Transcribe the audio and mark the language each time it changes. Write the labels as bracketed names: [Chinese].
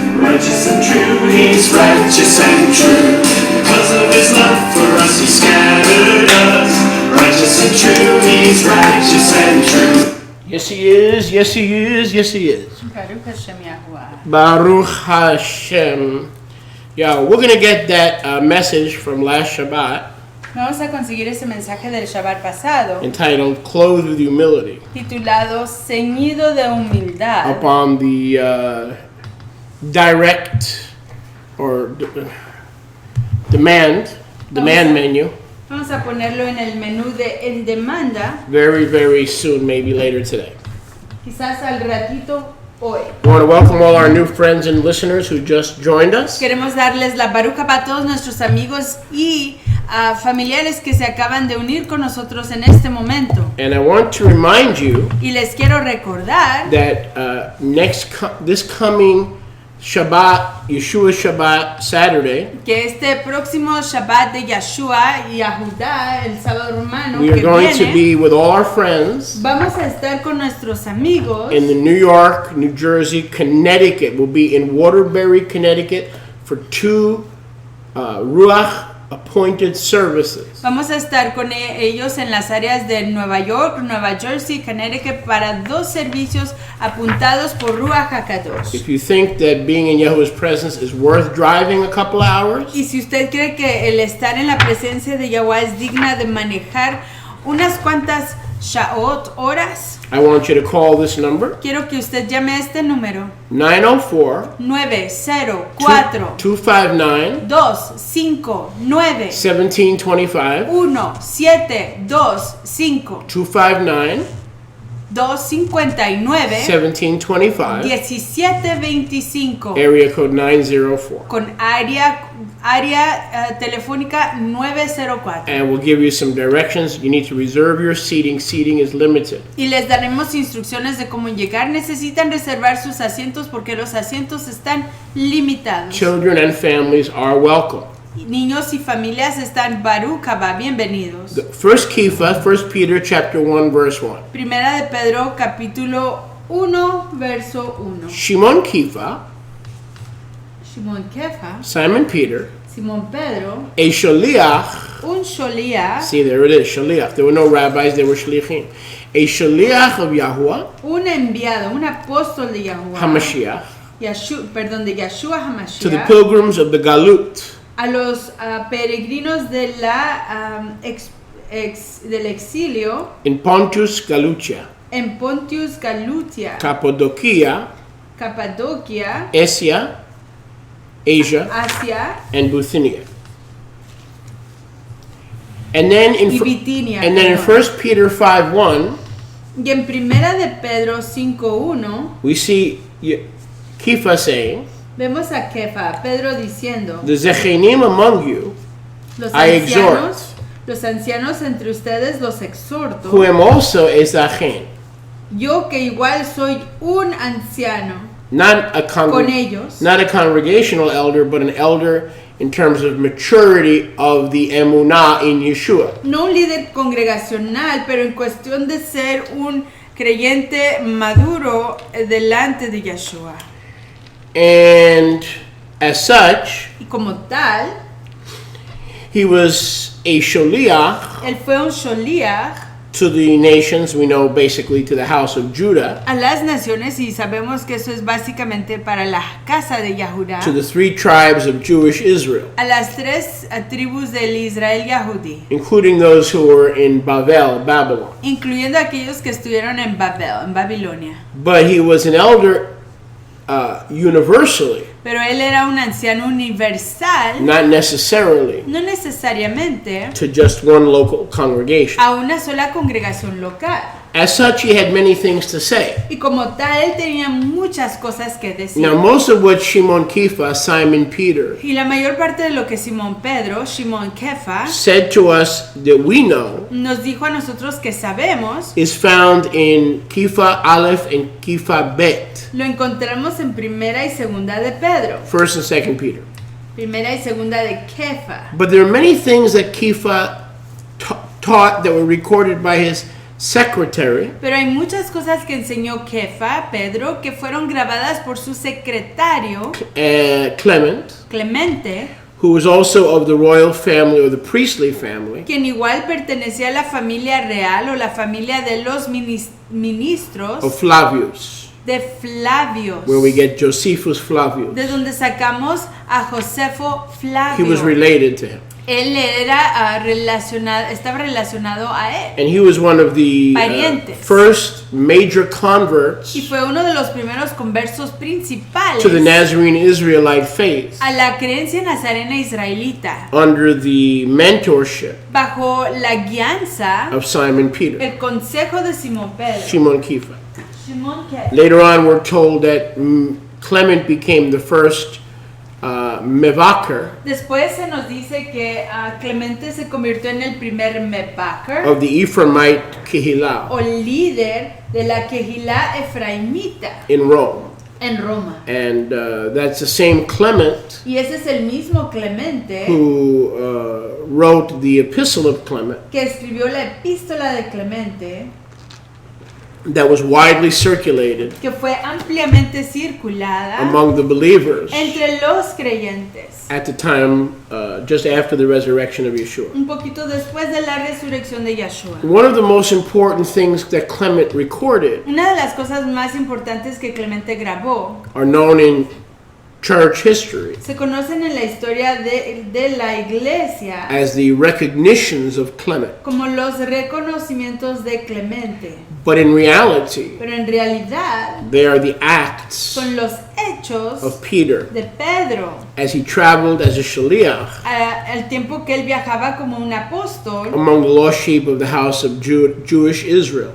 [English] Righteous and true, He's righteous and true. Because of His love for us, He scattered us. Righteous and true, He's righteous and true. Yes, He is. Yes, He is. Yes, He is. [Hebrew] Baruch Hashem Yahuwah. Baruch Hashem. [English] Yeah, we're going to get that message from last Shabbat [Spanish] Vamos a conseguir ese mensaje del Shabbat pasado, [English] entitled Clothed with Humility, [Spanish] titulado Ceñido de Humildad, [English] upon the direct or demand menu [Spanish] Vamos a ponerlo en el menú de en demanda, [English] very, very soon, maybe later today. [Spanish] quizás al ratito hoy. [English] We want to welcome all our new friends and listeners who just joined us. [Spanish] Queremos darles la baruca para todos nuestros amigos y familiares que se acaban de unir con nosotros en este momento. [English] And I want to remind you [Spanish] Y les quiero recordar [English] that this coming Shabbat, Yeshua Shabbat, Saturday, [Spanish] que este próximo Shabbat de Yeshua y Yahudá, el sábado romano [English] we [Spanish] que [English] are going to [Spanish] viene, [English] be with all our friends [Spanish] vamos a estar con nuestros amigos [English] in the New York, New Jersey, Connecticut. We'll be in Waterbury, Connecticut for 2 Ruach appointed services. [Spanish] Vamos a estar con ellos en las áreas de Nueva York, Nueva Jersey, Connecticut para 2 servicios apuntados por Ruach HaKadosh. [English] If you think that being in Yahuwah's presence is worth driving a couple hours, [Spanish] Y si usted cree que el estar en la presencia de Yahweh es digna de manejar unas cuantas shaot, horas, [English] I want you to call this number, [Spanish] quiero que usted llame a este número [English] 904 [Spanish] 904 [English] 259 [Spanish] 259 [English] 1725 [Spanish] 1725 [English] 259 [Spanish] 259 [English] 1725 [Spanish] 1725 [English] area code 904, [Spanish] con área telefónica 904. [English] and we'll give you some directions. You need to reserve your seating is limited. [Spanish] Y les daremos instrucciones de cómo llegar. Necesitan reservar sus asientos porque los asientos están limitados. [English] Children and families are welcome. [Spanish] Niños y familias están [Hebrew] Baruch Haba, [Spanish] bienvenidos. [English] The first Kifa, 1 Peter chapter 1 verse 1. [Spanish] Primera de Pedro capítulo 1 verso 1. [English] Shimon Kifa, [Spanish] Shimon Kefa, [English] Simon Peter, [Spanish] Simón Pedro, [English] a shaliach. [Spanish] un sholiach, [English] See, there it is, shaliach. There were no rabbis, there were shaliachim. A shaliach of Yahuwah, [Spanish] un enviado, un apóstol de Yahuwah, [English] HaMashiach, [Spanish] de Yeshua HaMashiach, [English] to the pilgrims of the Galut, [Spanish] a los peregrinos de la del exilio [English] in Pontus Galutia, [Spanish] en Pontius Galutia, [English] Cappadocia, [Spanish] Capadocia, [English] Asia, Asia, [Spanish] Asia [English] and Bithynia. And then in [Spanish] y Bitinia. [English] 1 Peter 5:1, [Spanish] Y en Primera de Pedro 5:1 [English] we see Kifa saying, [Spanish] vemos a Kefa, Pedro diciendo, [English] the Zechenim among you, [Spanish] los [English] I exhort, [Spanish] ancianos entre ustedes los exhorto, [English] who am also a Zachen, [Spanish] yo que igual soy un anciano [English] not a [Spanish] con ellos, [English] not a congregational elder, but an elder in terms of maturity of the emunah in Yeshua. [Spanish] no un líder congregacional, pero en cuestión de ser un creyente maduro delante de Yeshua. [English] And as such, [Spanish] Y como tal, [English] he was a sholiach [Spanish] él fue un sholiach [English] to the nations, we know basically to the house of Judah, [Spanish] a las naciones, y sabemos que eso es básicamente para la casa de Yahudá, [English] to the 3 tribes of Jewish Israel, [Spanish] a las 3 tribus del Israel Yahudí, [English] including those who were in Babel, Babylon. [Spanish] incluyendo aquellos que estuvieron en Babel, en Babilonia. [English] But he was an elder universally, [Spanish] Pero él era un anciano universal, [English] not necessarily [Spanish] no necesariamente [English] to just one local congregation. [Spanish] a una sola congregación local. [English] As such, he had many things to say. [Spanish] Y como tal, él tenía muchas cosas que decir. [English] Now, most of what Shimon Kefa, Simon Peter, [Spanish] Y la mayor parte de lo que Simón Pedro, Shimon Kefa, [English] said to us that we know [Spanish] nos dijo a nosotros que sabemos, [English] is found in Kefa Aleph and Kefa Bet, [Spanish] lo encontramos en Primera y Segunda de Pedro, [English] 1st and 2nd Peter. [Spanish] Primera y Segunda de Kefa. [English] But there are many things that Kefa taught that were recorded by his secretary, [Spanish] Pero hay muchas cosas que enseñó Kefa, Pedro, que fueron grabadas por su secretario, [English] Clement, [Spanish] Clemente, [English] who was also of the royal family or the priestly family, [Spanish] quien igual pertenecía a la familia real o la familia de los ministros [English] of Flavius, [Spanish] de Flavios, [English] where we get Josephus Flavius. [Spanish] de donde sacamos a Josefo [English] He was [Spanish] Flavio. [English] related to him. [Spanish] Él era estaba relacionado a él. [English] And he was one of the [Spanish] Parientes. [English] first major converts [Spanish] Y fue uno de los primeros conversos principales [English] to the Nazarene Israelite faith [Spanish] a la creencia nazarena israelita, [English] under the mentorship [Spanish] bajo la guianza, [English] of Simon Peter, [Spanish] el consejo de Simón Pedro. [English] Shimon Kefa. [Spanish] Simón Pedro. [English] Later on, we're told that Clement became the first mevaker [Spanish] Después se nos dice que Clemente se convirtió en el primer mevaker [English] of the Ephraimite Kehillah [Spanish] o líder de la Kehilá Efraimita [English] in Rome. [Spanish] en Roma. [English] And that's the same Clement [Spanish] Y ese es el mismo Clemente [English] who wrote the Epistle of Clement [Spanish] que escribió la epístola de Clemente, [English] that was widely circulated [Spanish] que fue ampliamente circulada [English] among the believers [Spanish] entre los creyentes, [English] at the time just after the resurrection of Yeshua. [Spanish] un poquito después de la resurrección de Yahshua. [English] One of the most important things that Clement recorded [Spanish] Una de las cosas más importantes que Clemente grabó [English] are known in church history [Spanish] se conocen en la historia de la iglesia [English] as the recognitions of Clement. [Spanish] como los reconocimientos de Clemente, [English] But in reality, [Spanish] pero en realidad [English] they are the acts [Spanish] son los hechos [English] of Peter [Spanish] de Pedro [English] as he traveled as a shaliach [Spanish] al tiempo que él viajaba como un apóstol [English] among the lost sheep of the house of Jewish Israel.